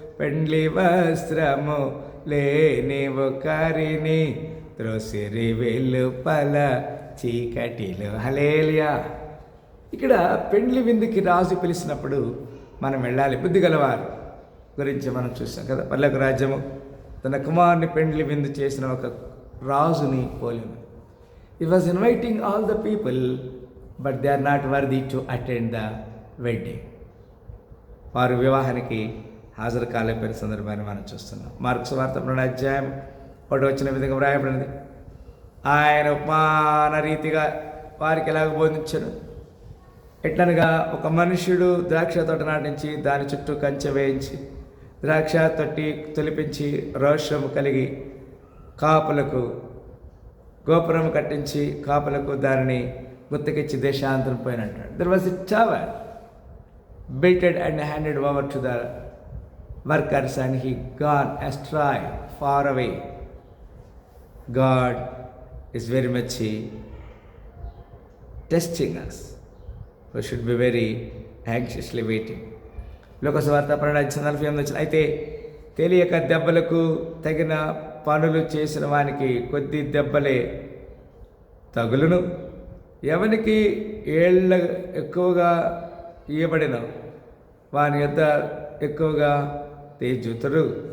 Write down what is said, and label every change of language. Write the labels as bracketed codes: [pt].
[te] పెండ్లి వస్త్రము లేని ఒకరిని త్రోసిరి వెలుపల చీకటిలో. హల్లెలూయా. ఇక్కడ పెండ్లి విందుకి రాజు పిలిచినప్పుడు మనం వెళ్ళాలి. బుద్ధి గలవారు గురించి మనం చూసాం కదా. పరలోక రాజ్యము తన కుమారుని పెండ్లి విందు చేసిన ఒక రాజుని పోలి ఉంది. [en] He was inviting all the people, but they are not worthy to attend the wedding. [te] వారు వివాహానికి హాజరు కాలేపోయిన సందర్భాన్ని మనం చూస్తున్నాం. మార్కు సువార్త 2వ అధ్యాయం 1 వచ్చిన విధంగా వ్రాయబడింది. ఆయన ఉపమాన రీతిగా వారికి ఎలాగ బోధించను. ఎట్లనగా ఒక మనుష్యుడు ద్రాక్ష తోట నాటించి దాని చుట్టూ కంచె వేయించి ద్రాక్ష తొట్టి తొలిపించి రోషము కలిగి కాపులకు గోపురం కట్టించి కాపులకు దానిని గుత్తకిచ్చి దేశాంతరం పోయినట్టాడు. [en] There was a tower built and handed over to the workers, and he gone astray far away. God is very much testing us. We should be very anxiously waiting. [te] లోకసువార్త 12:48 అయితే తెలియక దెబ్బలకు తగిన పనులు చేసిన వానికి కొద్ది దెబ్బలే తగులును. ఎవనికి ఏళ్ళ ఎక్కువగా ఇవ్వబడిన వాని యొద్ద ఎక్కువగా తేజుతురు.